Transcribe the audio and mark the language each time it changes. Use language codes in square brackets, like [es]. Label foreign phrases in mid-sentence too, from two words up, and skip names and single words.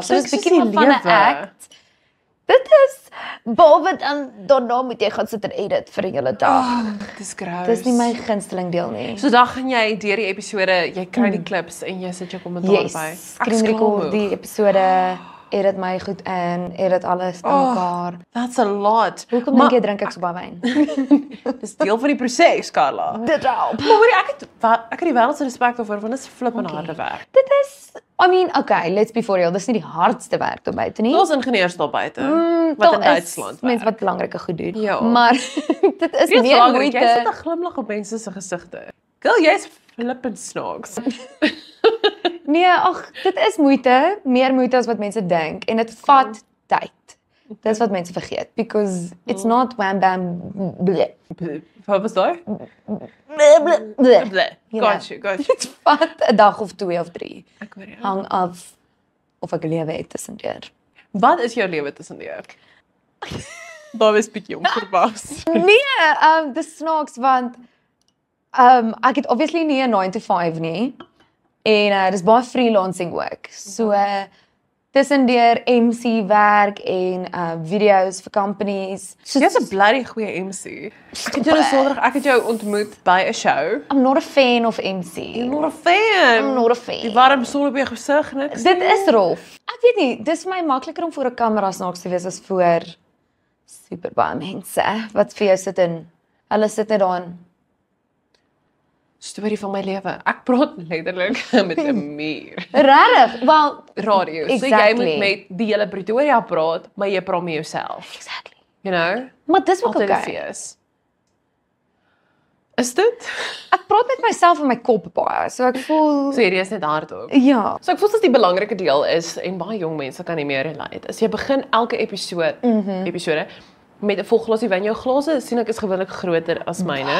[af] So dis 'n bietjie van 'n act. Dit is behalwe dan daarna moet jy gaan sit en edit vir 'n hele dag. Dis gross. Dis nie my gunsteling deel nie. So dan gaan jy deur die episode, jy kry die clips en jy sit jou kommentaar Yes, by. [en] screen record [af] die episode. edit my goed in, edit alles aan mekaar. [en] That's a lot. [af] Hoekom dink jy drink ek so baie wyn? Dis deel van die proses, Carla. Dit help. Maar hoorie, ek het die wêreld se respek daarvoor want dit is flippend harde werk. Dit is, [en] I mean, okay, let's be for real, [af] dis nie die hardste werk daar buite nie. Daar's ingenieurs daar buite wat in Duitsland mense werk. wat belangrike goed doen. Ja. Maar dit is Dis meer belangrik, jy sit moeite. 'n glimlag op mense se gesigte. Girl, jy's flippend snaaks. Nee, ag, dit is moeite, meer moeite as wat mense dink en dit vat tyd. Dis wat mense vergeet [en] because it's not wham bam bleh. [af] Wat was daai? Bleh. [en] Got you. [af] Dit vat 'n dag of 2 of 3. Ek hoor jou. Hang af of ek lewe het tussendeur. Wat is jou lewe tussendeur? Daar was bietjie onverwags. Nee, dis snaaks want ek het obviously nie 'n 9 to 5 nie. En dis baie freelancing ook. So tussendeur MC werk en video's vir companies. So Jy's 'n bloody goeie MC. Ek het jou Sondag, ek het jou ontmoet by 'n show. [en] I'm not a fan of MC. You're not a fan. I'm not a fan. [af] Die warm son op jou gesig niks. Dit is rof. Ek weet nie, dis vir my makliker om voor 'n kamera snaaks te wees as voor super baie mense wat vir jou sit en hulle sit net daar. Storie van my lewe. Ek praat letterlik met 'n muur. Regtig? Wel, Radio. So jy Exactly. moet met die hele Pretoria praat, maar jy praat met jouself. exactly. [en] You know? [af] Maar dis ook Altyd 'n okay. fees. Is dit? Ek praat met myself in my kop baie, so ek voel Serieus net hardop. ja. So ek voel dat die belangrike deel is en baie jong mense kan nie meer relate. As jy begin elke episode met 'n vol glasie wyn, jou glase sien ek is gewoonlik groter as myne.